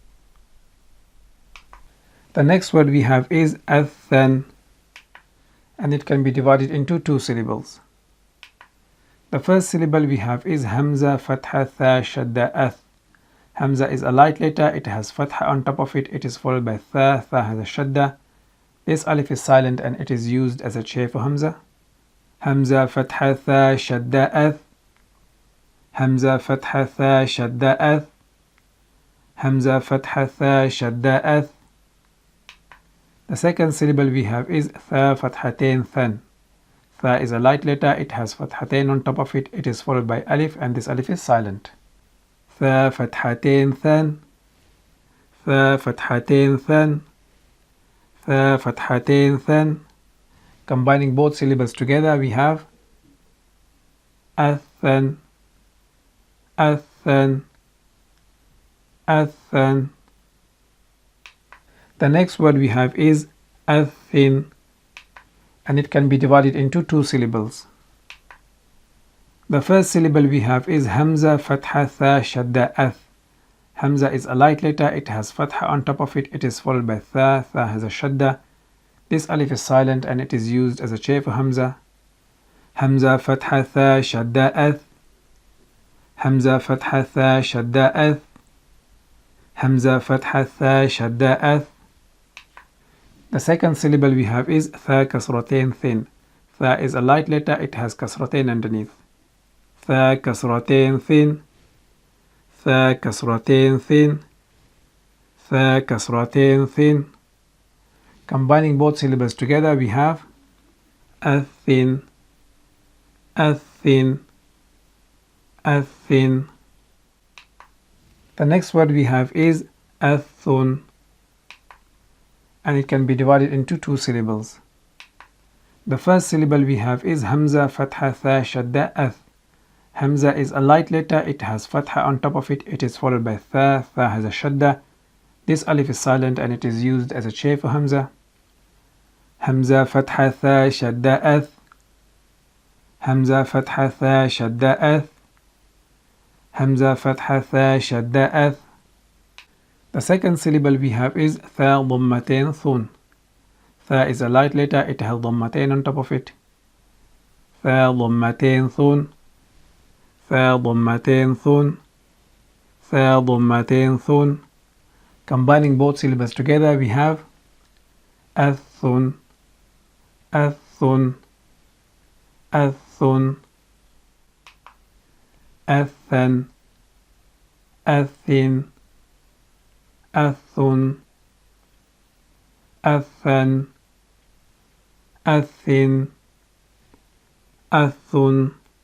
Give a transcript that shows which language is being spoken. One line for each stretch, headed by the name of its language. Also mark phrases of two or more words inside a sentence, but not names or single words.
English: The next word we have is athan, and it can be divided into two syllables. The first syllable we have is hamza, fatha, tha, shadda, ath. Hamza is a light letter, it has fatha on top of it, it is followed by tha, tha has a shadda. This alif is silent and it is used as a shape for hamza. Hamza, fatha, tha, shadda, ath. Hamza, fatha, tha, shadda, ath. Hamza, fatha, tha, shadda, ath. The second syllable we have is tha, fathatain, than. Tha is a light letter, it has fathatain on top of it, it is followed by alif and this alif is silent. Tha, fathatain, than. Tha, fathatain, than. Tha, fathatain, than. Combining both syllables together, we have athan, athan, athan. The next word we have is athin, and it can be divided into two syllables. The first syllable we have is hamza, fatha, tha, shadda, ath. Hamza is a light letter, it has fatha on top of it, it is followed by tha, tha has a shadda. This alif is silent and it is used as a shape for hamza. Hamza, fatha, tha, shadda, ath. Hamza, fatha, tha, shadda, ath. Hamza, fatha, tha, shadda, ath. The second syllable we have is tha, kasratain, thin. Tha is a light letter, it has kasratain underneath. Tha, kasratain, thin. Tha, kasratain, thin. Tha, kasratain, thin. Combining both syllables together, we have athin, athin, athin. The next word we have is athun, and it can be divided into two syllables. The first syllable we have is Hamza Fatha Tha Shadda Ath. Hamza is a light letter, it has Fatha on top of it, it is followed by Tha, Tha has a Shadda. This alif is silent and it is used as a chain for Hamza. Hamza Fatha Tha Shadda Ath. Hamza Fatha Tha Shadda Ath. Hamza Fatha Tha Shadda Ath. The second syllable we have is Tha Dhammatain Thun. Tha is a light letter, it has Dhammatain on top of it. Tha Dhammatain Thun. Tha Dhammatain Thun. Tha Dhammatain Thun. Combining both syllables together we have Athun, Athun, Athun, Athan, Athin, Athun, Athan, Athin, Athun.